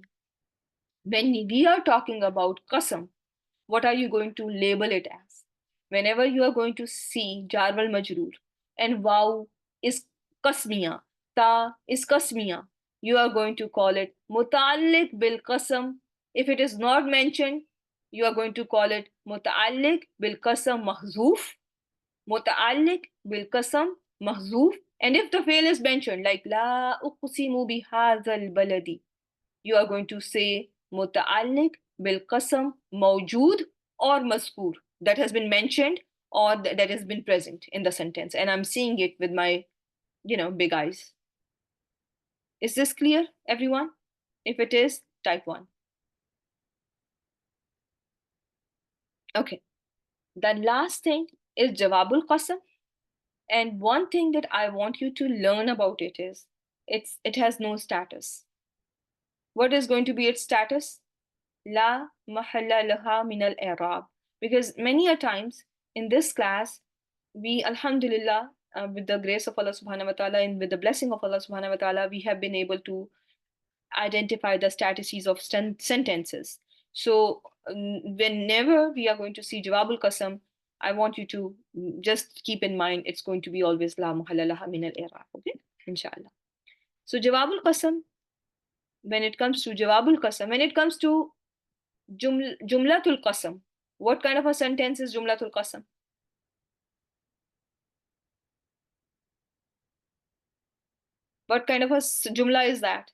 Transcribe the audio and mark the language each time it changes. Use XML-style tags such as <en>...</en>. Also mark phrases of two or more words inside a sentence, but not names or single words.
<en>When we are talking about qasam, what are you going to label it as? Whenever you are going to see</en> <ar>الجار والمجرور</ar> <en>and waw is qasmiya, ta is qasmiya, you are going to call it</en> <ar>متعلق بالقسم.</ar> <en>If it is not mentioned, you are going to call it</en> <ar>متعلق بالقسم محذوف, متعلق بالقسم محذوف.</ar> <en>And if the fail is mentioned, like</en> <ar>لا أقسم بهذا البلد,</ar> <en>you are going to say</en> <ar>متعلق بالقسم موجود</ar> <en>or mazkur, that has been mentioned or that has been present in the sentence, and I'm seeing it with my big eyes. Is this clear, everyone? If it is, type 1. Okay. The last thing is</en> <ar>جواب القسم,</ar> <en>and one thing that I want you to learn about it is it has no status. What is going to be its status?</en> <ar>لا محل لها من الإعراب.</ar> <en>Because many a times in this class, we, alhamdulillah, with the grace of</en> <ar>الله سبحانه وتعالى</ar> <en>and with the blessing of</en> <ar>الله سبحانه وتعالى,</ar> <en>we have been able to identify the statuses of sentences. So whenever we are going to see</en> <ar>جواب القسم,</ar> <en>I want you to just keep in mind it's going to be always</en> <ar>لا محل لها من الإعراب.</ar> <en>Okay, inshallah. So</en> <ar>جواب القسم,</ar> <en>when it comes to</en> <ar>جواب القسم,</ar> <en>when it comes to</en> <ar>جملة القسم,</ar> <en>what kind of a sentence is</en> <ar>جملة القسم?</ar> <en>What kind of a jumla is that?</en>